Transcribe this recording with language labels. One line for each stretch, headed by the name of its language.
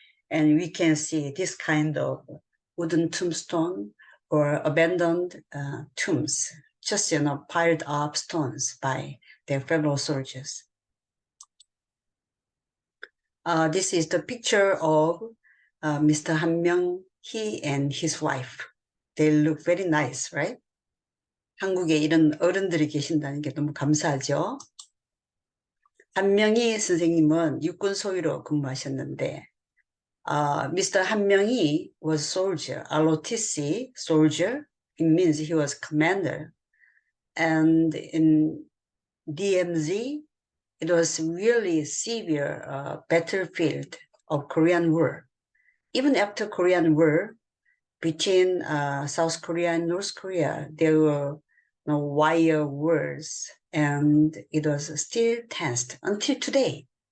English: And we can see this kind of wooden tombstone or abandoned tombs, just piled up stones by their fellow soldiers. This is the picture of Mr. 한명희 and his wife. They look very nice, right?
Korean: 한국에 이런 어른들이 계신다는 게 너무 감사하죠. 한명희 선생님은 육군 소위로 근무하셨는데 Mr.
English: 한명희 was soldier, ROTC soldier. It means he was commander. And in DMZ, it was really severe battlefield of Korean War. Even after Korean War, between South Korea and North Korea, there were wire wars, and it was still tensed until today.